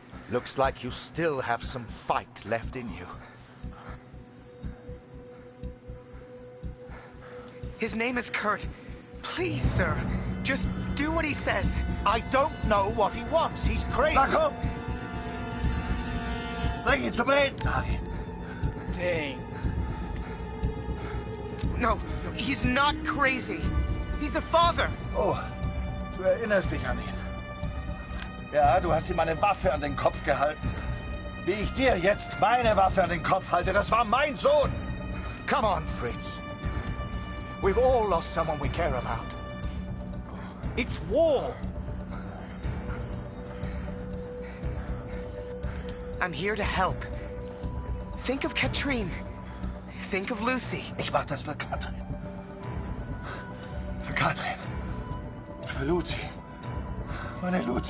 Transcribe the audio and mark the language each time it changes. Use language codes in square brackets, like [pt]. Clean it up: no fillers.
[en] Looks like you still have some fight left in you. His name is Kurt. Please, sir, just do what he says. I don't know what he wants. He's crazy. [de] Na komm! Bring ihn zum Reden, Harry. [en] Dang. No, he's not crazy. He's a father. [de] Oh, du erinnerst dich an ihn. Ja, du hast ihm eine Waffe an den Kopf gehalten. Wie ich dir jetzt meine Waffe an den Kopf halte, das war mein Sohn. [en] Come on, Fritz. We've all lost someone we care about. It's war. I'm here to help. Think of Katrine. Think of Lucy. [de] Ich mach das für Katrin. Für Katrin. Und für Lucy. Meine Lucy.